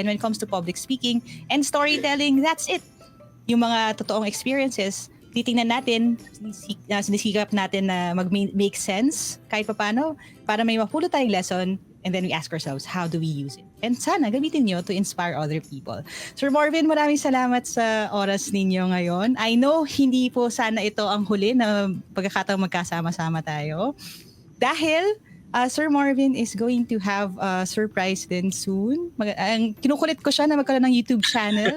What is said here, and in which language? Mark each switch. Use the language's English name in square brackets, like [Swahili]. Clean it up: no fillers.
[English] And when it comes to public speaking and storytelling, that's it. [Filipino] Yung mga totoong experiences, titingnan natin, sinisikap natin na mag-make sense kahit paano, para may mapulot tayong lesson, [English] and then we ask ourselves, how do we use it? And [Filipino] sana gamitin nyo [English] to inspire other people. [Filipino] Sir Marvin, maraming salamat sa oras ninyo ngayon. [English] I know [Filipino] hindi po sana ito ang huli na pagkakataong magkasama-sama tayo. [English] Dahil Sir Marvin is going to have a surprise din soon. [Filipino] Kinukulit ko siya na magkaroon ng YouTube channel.